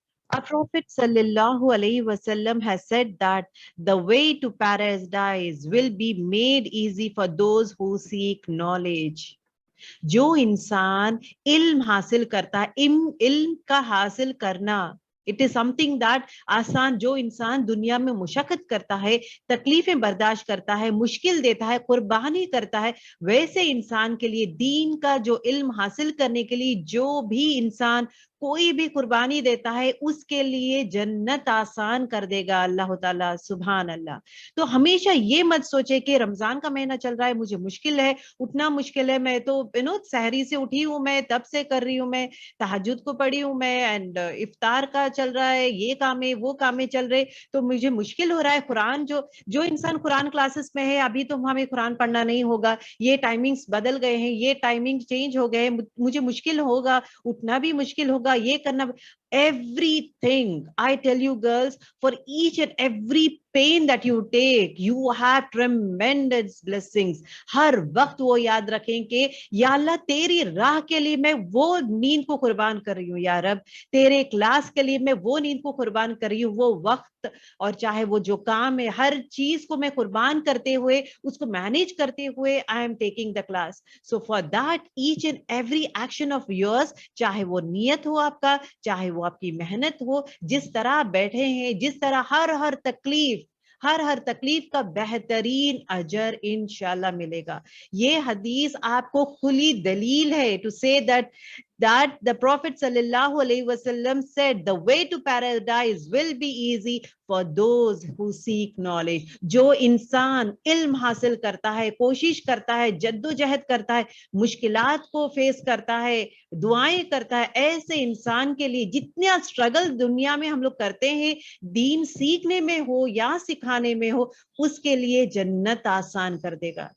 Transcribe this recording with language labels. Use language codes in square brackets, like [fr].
[en] Our Prophet sallallahu alaihi wasallam has said that the way to paradise will be made easy for those who seek knowledge. [ur] جو انسان علم حاصل کرتا ہے، علم کا حاصل کرنا [en] it is something that [ur] آسان. جو انسان دنیا میں مشقت کرتا ہے، تکلیفیں برداشت کرتا ہے، مشکل دیتا ہے، قربانی کرتا ہے، ویسے انسان کے لیے دین کا جو علم حاصل کرنے کے لیے جو بھی انسان کوئی بھی قربانی دیتا ہے، اس کے لیے جنت آسان کر دے گا اللہ تعالیٰ. سبحان اللہ. تو ہمیشہ یہ مت سوچے کہ رمضان کا مہینہ چل رہا ہے، مجھے مشکل ہے، اٹھنا مشکل ہے، میں تو سحری سے اٹھی ہوں، میں تب سے کر رہی ہوں، میں تہجد کو پڑھی ہوں، میں اینڈ افطار کا چل رہا ہے، یہ کام ہے وہ کام چل رہے، تو مجھے مشکل ہو رہا ہے. قرآن جو انسان قرآن کلاسز میں ہے، ابھی تو ہمیں قرآن پڑھنا نہیں ہوگا، یہ ٹائمنگز بدل گئے ہیں، یہ ٹائمنگ چینج ہو گئے ہیں، مجھے مشکل ہوگا، اٹھنا بھی مشکل ہوگا، یہ کرنا. [en] Everything, I tell you girls, for each and every pain that you take, you have tremendous blessings. [ur] ہر وقت وہ یاد رکھیں کہ یا اللہ تیری راہ کے لیے میں وہ نیند کو قربان کر رہی ہوں، یا رب تیرے کلاس کے لیے میں وہ نیند کو قربان کر رہی ہوں، وہ وقت اور چاہے وہ جو کام ہے، ہر چیز کو میں قربان کرتے ہوئے، اس کو مینیج کرتے ہوئے [en] I am taking the class. So for that, each and every action of yours, [ur] چاہے وہ نیت ہو آپ کا، چاہے وہ آپ کی محنت ہو، جس طرح آپ بیٹھے ہیں، جس طرح ہر تکلیف کا بہترین اجر انشاءاللہ ملے گا. یہ حدیث آپ کو کھلی دلیل ہے [en] to say that the Prophet sallallahu alaihi wasallam said the way to paradise will be easy for those who seek knowledge. [ur] جو انسان علم حاصل کرتا ہے، کوشش کرتا ہے، جدوجہد کرتا ہے، مشکلات کو فیس کرتا ہے، دعائیں کرتا ہے، ایسے انسان کے لیے جتنا اسٹرگل دنیا میں ہم لوگ کرتے ہیں دین سیکھنے میں ہو یا سکھانے میں ہو، اس کے لیے جنت آسان کر دے گا.